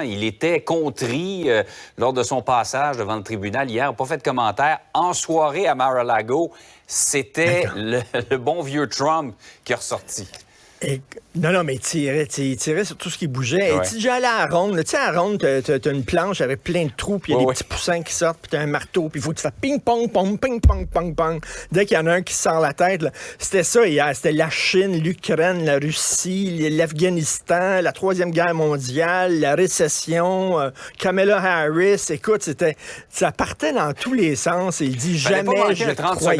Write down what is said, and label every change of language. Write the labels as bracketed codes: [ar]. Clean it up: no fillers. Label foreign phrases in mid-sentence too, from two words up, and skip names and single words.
[fr] Il était contrit lors de son passage devant le tribunal hier. Pas fait de commentaire. En soirée à Mar-a-Lago, c'était le bon vieux Trump qui est ressorti. Non, mais il tirait sur tout ce qui bougeait. Ouais. Et tu déjà allé à la ronde. Tu sais, à la ronde, t'as une planche avec plein de trous, puis il y a des petits poussins qui sortent, puis t'as un marteau, puis il faut que tu fasses ping-pong, pong, ping-pong, pong, pong. Dès qu'il y en a un qui sort la tête, là, c'était ça hier. C'était la Chine, l'Ukraine, la Russie, l'Afghanistan, la Troisième Guerre mondiale, la récession, Kamala Harris. Écoute, ça partait dans tous les sens. Et il dit Fallait pas jamais manquer je de 30 croyais...